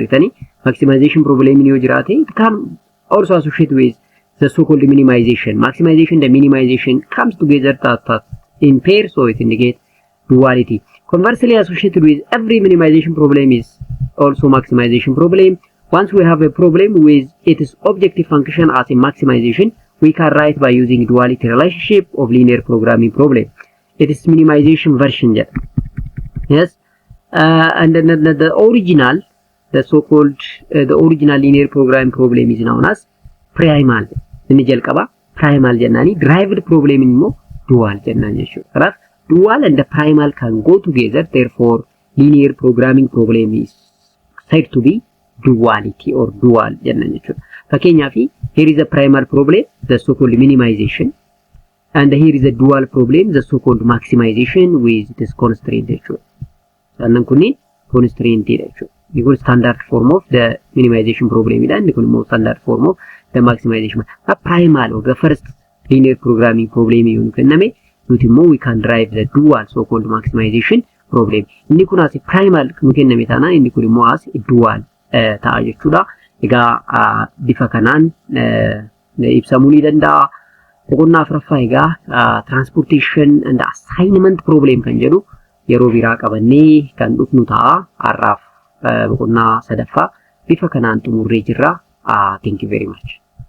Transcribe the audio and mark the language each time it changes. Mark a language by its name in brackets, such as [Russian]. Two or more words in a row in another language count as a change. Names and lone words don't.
[English] Itani maximization problem [Oromo] ni yoo jiraate [English] it can also associated with the so-called minimization. Maximization and minimization comes together in pair, so it indicates duality. Conversely, associated with every minimization problem is also maximization problem. Once we have a problem with its objective function as a maximization, we can write by using duality relationship of linear programming problem. It is minimization version. Yes, and then the original, the so-called the original linear programming problem is known as primal. [Oromo] Inni jalqaba primal jennani [English] derived problem [Oromo] immoo dual jennan jechuudha. [English] Kanaaf dual and the primal can go together, therefore linear programming problem is said to be duality or dual [Oromo] jennan jechuudha. [English] Fakkeenyaaf here is a primal problem, the so-called minimization, and here is a dual problem, the so-called maximization with this constraint jechuudha. [Oromo] Sannan kunniin constraint jechuudha. [English] This is standard form of the minimization problem and the standard form of the maximization. The primal or the first linear programming problem we can drive the dual so-called maximization problem. [Oromo] Inni kun as primal kenname taana inni kun immoo as dual ta'a jechuudha. Egaa bifa kanaan ibsamuu ni danda'a. Boqonnaa afuraffaa egaa [English] transportation and assignment problem [Oromo] kan jedhu yeroo biraa qabannee kan dhufnu ta'a. Har'aaf boqonnaa sadaffaa bifa kanaan xumurree jirra. [English] Thank you very much.